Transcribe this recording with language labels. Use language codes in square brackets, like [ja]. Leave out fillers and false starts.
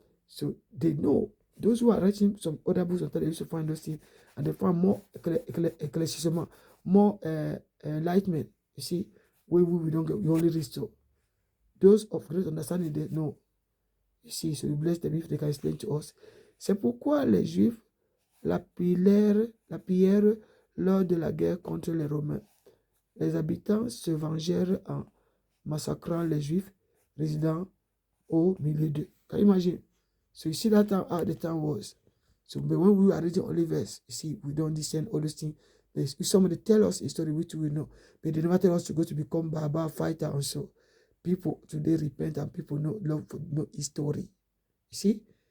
[en] So they know. Those who are writing some other books, they used to find those things, and they find more ecclesiastic, more enlightenment. You see, we don't get, we only restore. Those of great understanding, they know. You see, so we bless them if they can explain to us. [fr] C'est pourquoi les Juifs la pillèrent lors de la guerre contre les Romains. Les habitants se vengèrent en massacrant les Juifs résidant au milieu d'eux. [en] Can you imagine? So you see that how the time was. So but when we are reading only verse, you see, we don't discern all those things. If somebody tell us a story which we know, but they never tell us to go to become barbar fighter and so. People today repent and people love for know history. You see?